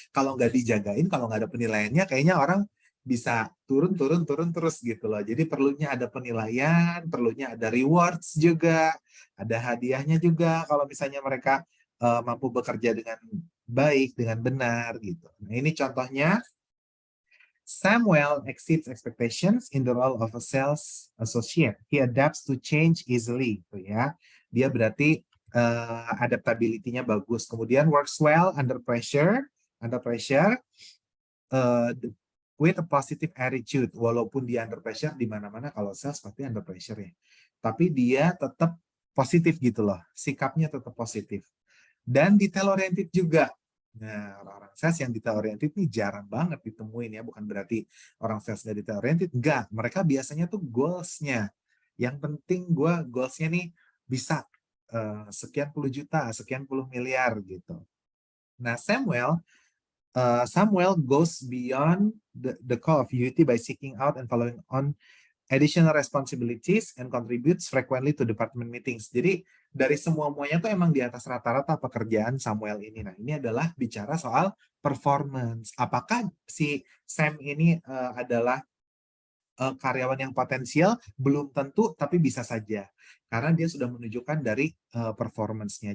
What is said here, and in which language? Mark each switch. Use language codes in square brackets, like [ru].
[id] Kalau nggak dijagain, kalau nggak ada penilaiannya, kayaknya orang bisa turun, turun, turun terus gitu loh. Jadi perlunya ada penilaian, perlunya ada rewards juga, ada hadiahnya juga kalau misalnya mereka mampu bekerja dengan baik, dengan benar gitu. Nah, ini contohnya. [en] Samuel exceeds expectations in the role of a sales associate. He adapts to change easily, [id] tuh ya. Dia berarti adaptability-nya bagus. Kemudian [en] works well under pressure, uh, with a positive attitude. [id] Walaupun dia under pressure, di mana-mana kalau sales pasti under pressure ya. Tapi dia tetap positif gitu loh, sikapnya tetap positif. Dan detail oriented juga. Nah, orang-orang sales yang detail oriented ini jarang banget ditemuin ya, bukan berarti orang sales nggak detail oriented, enggak. Mereka biasanya tuh goals-nya. Yang penting gue goals-nya nih bisa sekian puluh juta, sekian puluh miliar gitu. [en] Nah, Samuel goes beyond the call of duty by seeking out and following on additional responsibilities and contributes frequently to department meetings. [id] Jadi dari semuanya tuh emang di atas rata-rata pekerjaan Samuel ini. Nah, ini adalah bicara soal performance. Apakah si Sam ini adalah karyawan yang potensial? Belum tentu, tapi bisa saja. Karena dia sudah menunjukkan dari performance-nya.